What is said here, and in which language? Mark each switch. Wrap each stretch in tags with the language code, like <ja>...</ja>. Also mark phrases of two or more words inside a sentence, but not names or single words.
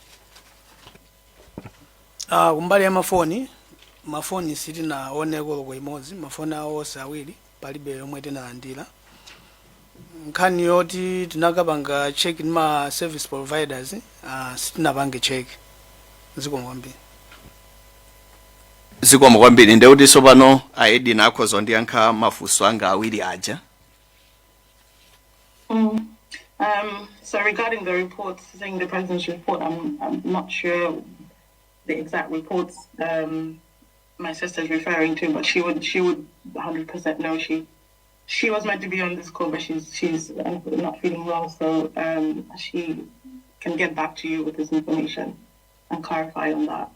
<ny>Kumbali ya mafoni sitinaoneko loko imodzi, mafoni awo awiri palibe yomwe tinalandira. Nkhani yoti tinakapanga check ndi ma</ny> <en>service providers</en> <ny>sitinapange check. Zikomo kwambiri. Zikomo kwambiri nde kuti sopano aedi nakhoza ndiyankha mafunso anga awiri aja.</ny> <en>So regarding the reports, saying the president's report, I'm not sure the exact reports my sister's referring to, but she would 100% know. She was meant to be on this call, but she's not feeling well, so she can get back to you with this information and clarify on that.</en>